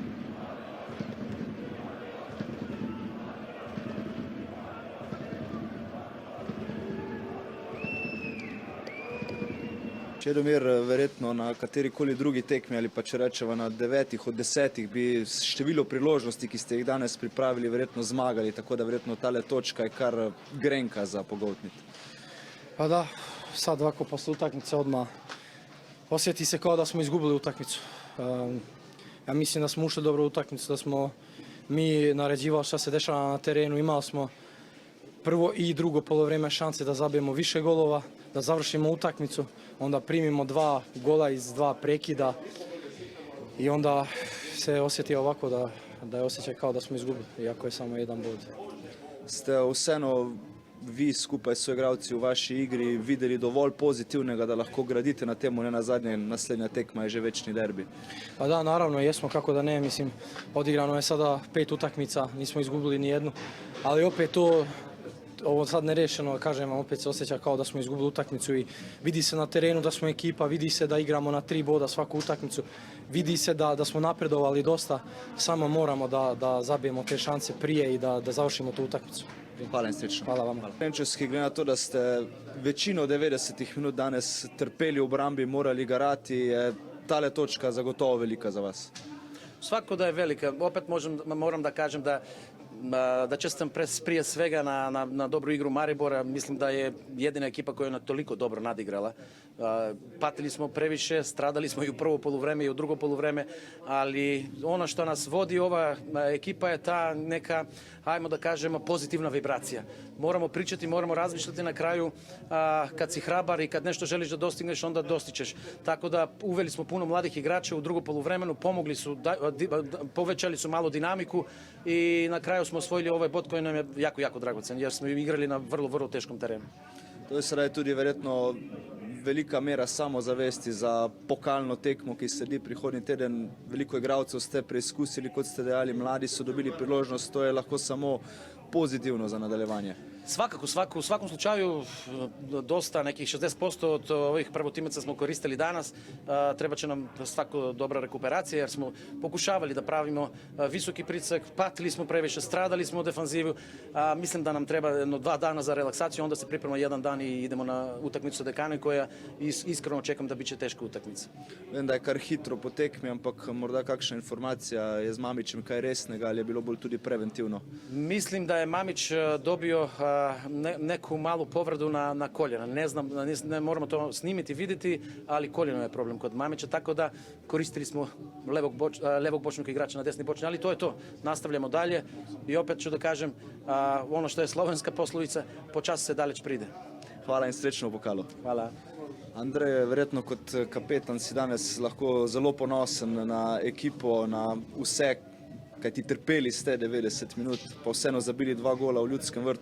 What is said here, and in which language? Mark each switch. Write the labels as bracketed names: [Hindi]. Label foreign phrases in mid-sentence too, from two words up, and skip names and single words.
[Slovenian] Čedomir, verjetno na katerikoli drugi tekmi ali pa če rečeva na 9 od 10 bi število priložnosti, ki ste jih danes pripravili, verjetno zmagali, tako da verjetno tale točka je kar grenka za pogoltniti. [Serbian] Pa da, sad ovako posle utakmice odmah osjeti se kao da smo izgubili utakmicu. Ja mislim da smo ušli dobro u utakmicu, da smo mi naređivali šta se dešava na terenu, imali smo prvo i drugo polovreme šanse da zabijemo više golova, da završimo utakmicu, onda primimo 2 gola iz 2 prekida i onda se osjeti ovako da je osjećaj kao da smo izgubili, iako je samo 1 bod. [Slovenian] Ste vseeno vi skupaj s soigralci v vaši igri videli dovolj pozitivnega, da lahko gradite na temu, ne na zadnje, naslednja tekma je že večni derbi? [Serbian] Pa da, naravno, jesmo, kako da ne, mislim, odigrano je sada 5 utakmica, nismo izgubili ni jednu, ali opet to, ovo sad nerešeno, kažem vam, opet se osjeća kao da smo izgubili utakmicu i vidi se na terenu da smo ekipa, vidi se da igramo na 3 boda svaku utakmicu, vidi se da smo napredovali dosta, samo moramo da zabijemo te šanse prije i da završimo tu utakmicu. [Slovenian] Hvala in srečno. Hvala vam. Krenčevski, glede na to, da ste večino 90 minut danes trpeli v obrambi, morali garati, je tale točka zagotovo velika za vas? [Serbian] Svako da je velika. Opet moram da kažem da čestam prije svega na dobru igru Maribora. Mislim da je jedina ekipa koja je toliko dobro nadigrala. Patili smo previše, stradali smo i u prvo poluvreme i u drugo poluvreme, ali ono što nas vodi ova ekipa je ta neka, ajmo da kažemo, pozitivna vibracija. Moramo pričati, moramo razmišljati na kraju, kad si hrabar i kad nešto želiš da dostigneš, onda dostičeš. Tako da uveli smo puno mladih igrača u drugo poluvremenu, pomogli su, povećali su malo dinamiku i na kraju smo osvojili ovaj bod koji nam je jako, jako dragocen, jer smo igrali na vrlo, vrlo teškom terenu. [Slovenian] To je sedaj tudi verjetno velika mera samozavesti za pokalno tekmo, ki sledi prihodnji teden. Veliko igralcev ste preizkusili, kot ste dejali, mladi so dobili priložnost, to je lahko samo pozitivno za nadaljevanje. [Serbian] U svakom slučaju dosta, nekih 60% od ovih prvotimaca smo koristili danas. Treba će nam svako dobra rekuperacija jer smo pokušavali da pravimo visoki pritisak, patili smo previše, stradali smo u defanzivu. Mislim da nam treba 2 dana za relaksaciju, onda se priprema 1 dan i idemo na utakmicu sa Dekani koja iskreno očekam da biće teška utakmica. [Slovenian] Vem, da je kar hitro po tekmi, ampak morda kakšna informacija je z Mamićem kaj resnega ali je bilo bolj tudi preventivno? [Serbian] Mislim da je Mamić dobio neku malu povredu na koljena. Ne znam, ne moramo to snimiti, vidjeti, ali koljeno je problem kod Mamića, tako da koristili smo levog bočnog igrača na desni bočni, ali to je to. Nastavljamo dalje i opet ću da kažem ono što je slovenska poslovica, [Slovenian] počas se daleć pride. Hvala in srečno v pokalu. Hvala. Andrej, verjetno kot kapetan si danes lahko zelo ponosen na ekipo, na vse, kaj ti trpeli ste 90 minut, pa vseeno zabili 2 gola v Ljudskem vrtu.